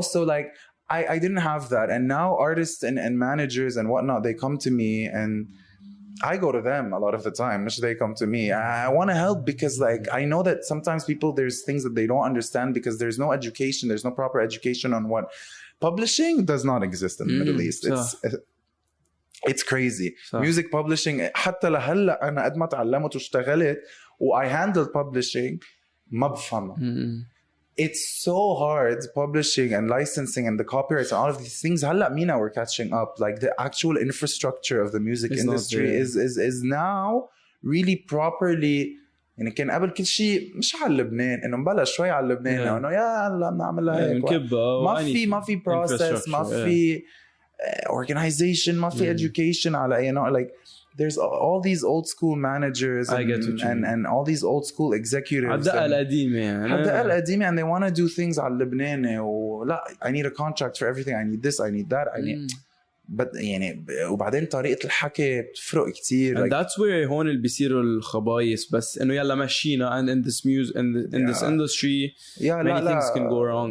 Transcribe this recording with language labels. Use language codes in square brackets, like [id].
[en] So like, I didn't have that. And now artists and managers and whatnot, they come to me and I go to them a lot of the time. They come to me. I want to help because like, I know that sometimes people, there's things that they don't understand because there's no education. There's no proper education on what publishing does not exist in the Middle East. It's crazy. Music publishing [ar] حتى لهلا أنا قد ما تعلمت واشتغلت [en] I handled publishing [ar] ما بفهمها. [en] It's so hard, publishing and licensing and the copyrights and all of these things. [ar] هلا [en] MENA we're catching up. Like the actual infrastructure of the music industry is now really properly. [ar] يعني كان قبل كل شيء مش على لبنان انه مبلش شوي على لبنان انه يا هلا بنعملها هيك ما في [en] process [ar] ما في [en] organization [ar] ما في [en] education [ar] على [en] you know, like there's all these old school managers and all these old school executives [ar] الدقة القديمة [en] and they want to do things [ar] على اللبناني ولا [en] I need a contract for everything, I need this, I need that, I need but [ar] يعني وبعدين طريقة الحكي بتفرق كتير [en] and that's where [ar] هون اللي بيصيروا الخبايص بس إنه يلا مشينا [en] and in this music in this industry many things can go wrong.